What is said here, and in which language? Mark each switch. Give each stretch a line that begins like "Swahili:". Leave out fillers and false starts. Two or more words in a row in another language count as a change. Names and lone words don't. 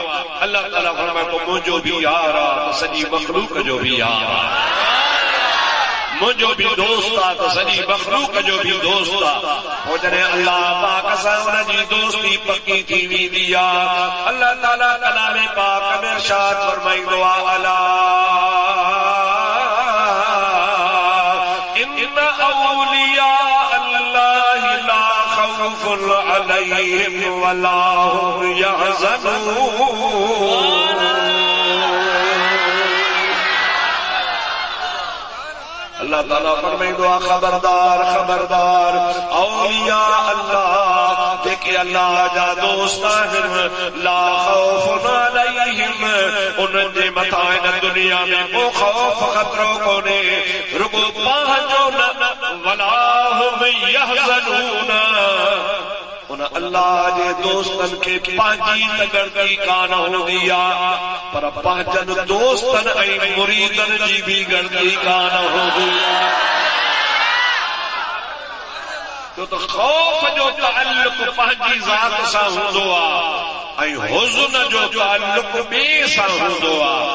Sindhi: अल्लाह ताला फरमाए तो मुंहिंजो भी यार आहे त सॼी मखलूक जो भी यार आहे, मुंहिंजो भी दोस्त आहे त सॼी मखलूक जो भी दोस्त आहे। पोइ जॾहिं अल्लाह पाक सां उनजी दोस्ती पक्की थी वेंदी आहे, अल्लाह ताला कलाम पाक में इरशाद फरमाईंदो आहे
Arabic: ألا إن أولياء الله لا خوف عليهم ولا هم يحزنون.
Sindhi: अल्लाह ताला फरमाईंदो आहे खबरदार खबरदार,
Arabic: أولياء الله
Sindhi: जेके अल्लाह जा दोस्त आहिनि,
Arabic: لا خوف عليهم
Sindhi: उन्हनि जे मथां हिन दुनिया में को खौफ ख़तरो कोन्हे, रुगो पंहिंजो न
Arabic: ولا هم يحزنون.
Sindhi: उन अल्लाह जे दोस्तन खे पंहिंजी तगड़गी कान हूंदी आहे, पर पंहिंजनि दोस्तन ऐं मुरीदन जी भी गड़गी कान हूंदी आहे। छो त ख़ौफ़ जो ताल्लुक पंहिंजी ज़ात सां हूंदो आहे ऐं हुज़्न जो ताल्लुक ॿिए सां हूंदो आहे।